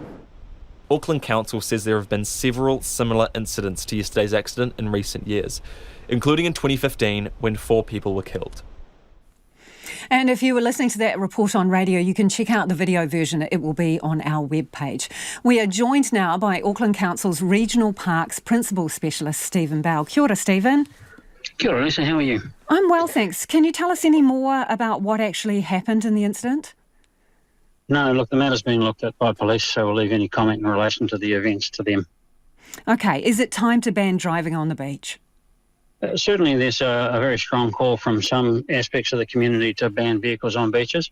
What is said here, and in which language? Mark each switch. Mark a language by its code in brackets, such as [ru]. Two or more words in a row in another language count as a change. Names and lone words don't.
[en] Auckland Council says there have been several similar incidents to yesterday's accident in recent years, including in 2015 when 4 people were killed. And if you were listening to that report on radio, you can check out the video version. It will be on our webpage. We are joined now by Auckland Council's Regional Parks Principal Specialist, Stephen Bell. [mi] Kia ora, Stephen. Kia ora, [en] Lisa. How are you? I'm well, thanks. Can you tell us any more about what actually happened in the incident? No, look, the matter's being looked at by police, so we'll leave any comment in relation to the events to them. OK. Is it time to ban driving on the beach? Certainly there's a very strong call from some aspects of the community to ban vehicles on beaches.